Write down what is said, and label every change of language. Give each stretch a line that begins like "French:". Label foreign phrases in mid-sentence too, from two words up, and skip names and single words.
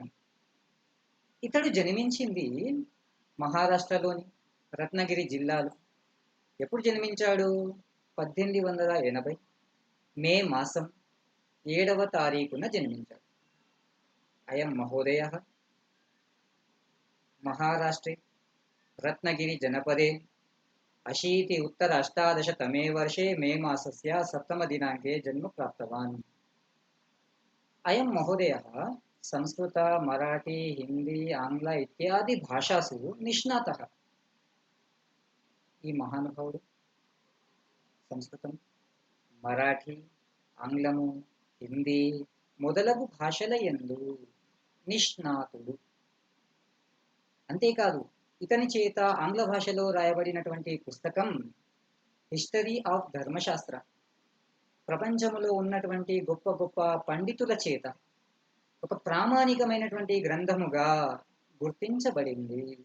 Telugu: ఇతడు జన్మించింది మహారాష్ట్రలోని రత్నగిరి జిల్లాలో. ఎప్పుడు జన్మించాడు? 1880 మే మాసం 7వ తారీఖున జన్మించాడు.
Sanskrit: అయం మహోదయ మహారాష్ట్రే రత్నగిరి జనపదే 80-उत्तर-18 वर्षे मे मासस्य 7 दिनाङ्के जन्म प्राप्तवान्. अयं महोदयः संस्कृत, मराठी, हिंदी, आंग्ल इत्यादि भाषासु निष्णातः.
Telugu: ఈ మహానుభావుడు సంస్కృతం, మరాఠీ, ఆంగ్లము, హిందీ మొదలగు భాషల యందు నిష్ణాతుడు. అంతేకాదు, ఇతని చేత ఆంగ్ల భాషలో రాయబడినటువంటి పుస్తకం హిస్టరీ ఆఫ్ ధర్మశాస్త్ర ప్రపంచంలో ఉన్నటువంటి గొప్ప గొప్ప పండితుల చేత ఒక ప్రామాణికమైనటువంటి గ్రంథముగా గుర్తించబడింది.